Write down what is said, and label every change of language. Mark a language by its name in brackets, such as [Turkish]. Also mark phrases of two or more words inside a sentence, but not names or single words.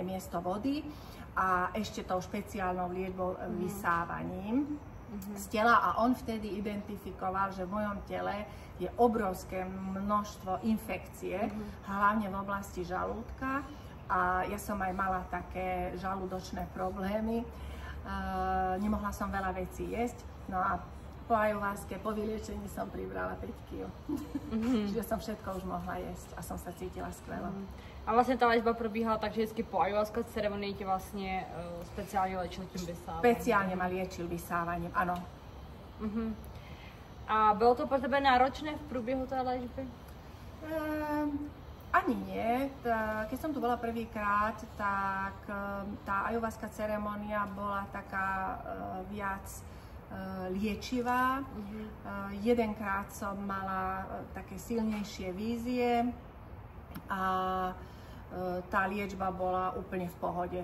[Slovak] miesto vody a ešte tou špeciálnou liečbou vysávaním z tela a on vtedy identifikoval, že v mojom tele je obrovské množstvo infekcie, hlavne v oblasti žalúdka a ja som aj mala také žalúdočné problémy, nemohla som veľa vecí jesť, no a po ayahuaske, po vyliečení som pribrala 5 kg. Čiže som všetko už mohla jesť a som sa cítila skvelo. [Czech] A vlastně ta léčba probíhala tak, že vždycky po ayahuasca ceremonii tě vlastně speciálně léčil tím vysáváním. [Slovak] Speciálně ma liečil vysávaním, ano. [Czech] A bylo to pro tebe náročné v průběhu té léčby? [Slovak] Ani nie. Keď som tu bola prvýkrát, tak tá ayahuasca ceremonia bola taká viac liečivá. Jedenkrát som mala také silnejšie vízie a tá liečba bola úplne v pohode.